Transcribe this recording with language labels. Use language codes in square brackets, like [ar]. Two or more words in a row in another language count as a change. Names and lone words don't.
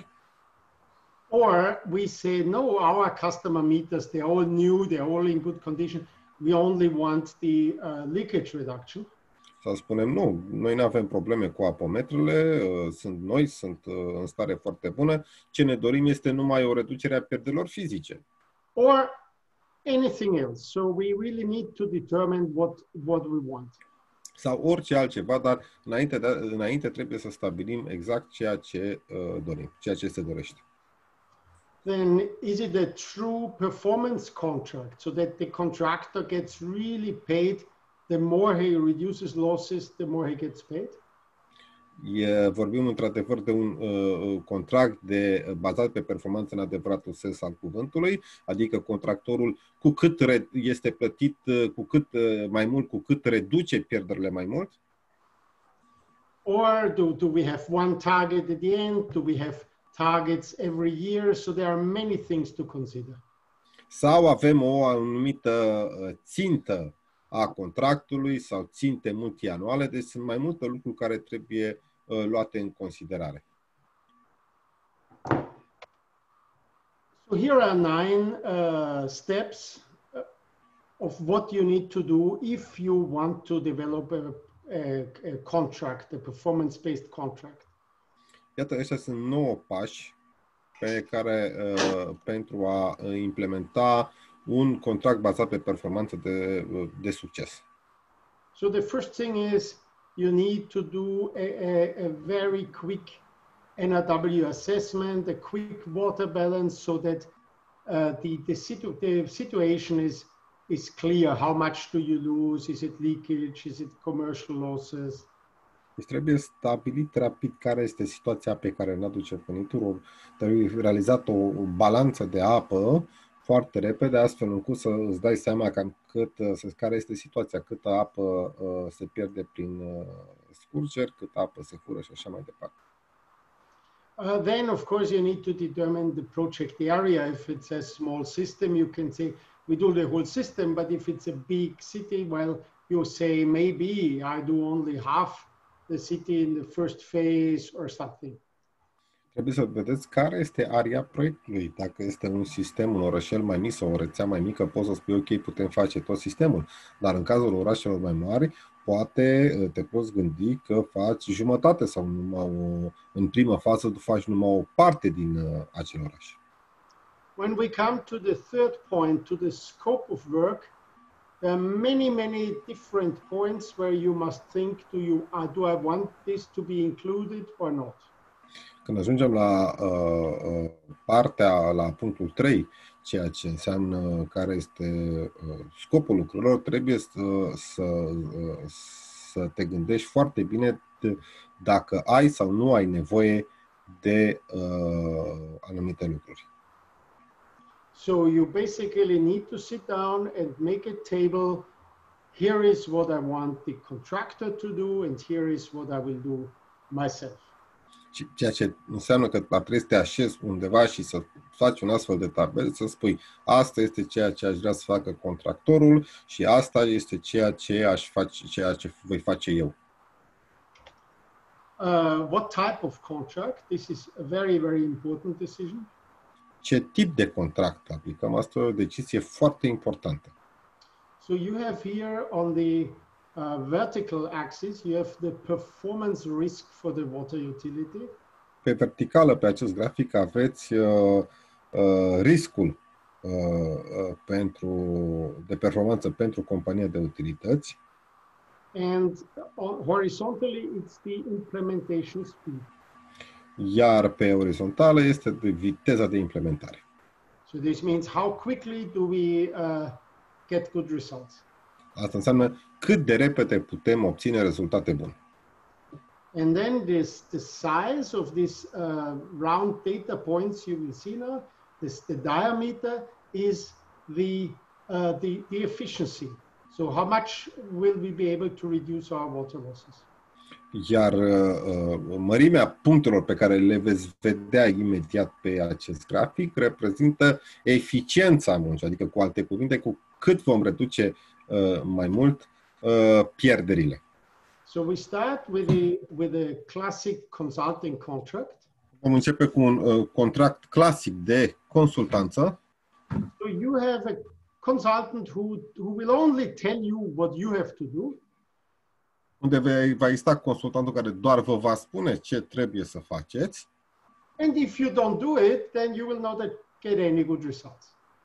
[en] Or we say, no, our customer meters, they're all new, they're all in good condition. We only want the leakage reduction. [ro] Sau spunem, nu, noi nu avem probleme cu apometrele, sunt în stare foarte bună. Ce ne dorim este numai o reducere a pierderilor fizice. [en] Or anything else. So we really need to determine what we want. [ro] Sau orice altceva, dar înainte trebuie să stabilim exact ceea ce dorim, ceea ce se dorește. [en] Then is it a true performance contract so that the contractor gets really paid? The more he reduces losses, the more he gets paid? [ro] Vorbim într-adevăr de un contract bazat pe performanță în adevăratul sens al cuvântului, adică contractorul cu cât este plătit cu cât mai mult, cu cât reduce pierderile mai mult? [en] Or do we have one target at the end? Do we have targets every year? So there are many things to consider. [ro] Sau avem o anumită țintă a contractului sau ținte multianuale, deci sunt mai multe lucruri care trebuie luate în considerare. [en] So here are 9 steps of what you need to do if you want to develop a contract, a performance-based contract. [ro] Iată, ăștia sunt 9 pași pe care pentru a implementa un contract bazat pe performanță de succes. [en] So the first thing is you need to do a very quick NRW assessment, a quick water balance, so that the situation is clear. How much do you lose? Is it leakage? Is it commercial losses? [ro] Deci trebuie stabilit rapid care este situația pe care ne aduce furniturul. Trebuie realizat o balanță de apă foarte repede, astfel încât să îți dai seama care este situația, câtă apă se pierde prin scurgeri, câtă apă se fură și așa mai departe. [en] Then, of course, you need to determine the project area. If it's a small system, you can say, we do the whole system, but if it's a big city, well, you say, maybe I do only half the city in the first phase or something. [ro] Trebuie să vedeți care este area proiectului. Dacă este un sistem, un orășel mai mic sau o rețea mai mică, poți să spui, ok, putem face tot sistemul. Dar în cazul orașelor mai mari, poate te poți gândi că faci jumătate sau în prima fază tu faci numai o parte din acel oraș. [en] When we come to the third point, to the scope of work, there are many different points where you must think, do I want this to be included or not? [ro] Când ajungem la punctul 3, ceea ce înseamnă care este scopul lucrurilor, trebuie să te gândești foarte bine dacă ai sau nu ai nevoie de anumite lucruri. [en] So you basically need to sit down and make a table. Here is what I want the contractor to do, and here is what I will do myself. [ro] Ceea ce înseamnă că trebuie să te așezi undeva și să faci un astfel de tabel, să spui, asta este ceea ce aș vrea să facă contractorul și asta este ceea ce voi face eu. [en] What type of contract? This is a very important decision. [ro] Ce tip de contract aplicăm? Asta e o decizie foarte importantă. [en] So you have here on the vertical axis, you have the performance risk for the water utility. [ro] Pe verticală, pe acest grafic, aveți riscul de performanță pentru compania de utilități. [en] And horizontally, it's the implementation speed. [ro] Iar pe orizontală este de viteza de implementare. [en] So this means how quickly do we get good results. [ro] Asta înseamnă cât de repede putem obține rezultate bune. [en] And then the size of this round data points you will see now, the diameter is the efficiency. So how much will we be able to reduce our water losses? [ro] Iar mărimea punctelor pe care le veți vedea imediat pe acest grafic reprezintă eficiența muncii, adică cu alte cuvinte, cu cât vom reduce mai mult pierderile. [en] So we start with a classic consulting contract. [ro] Vom începe cu un contract clasic de consultanță. [en] So you have a consultant who will only tell you what you have to do. [ro] Unde va exista consultantul care doar vă va spune ce trebuie să faceți. [en] And if you don't do it, then you will not get any good results.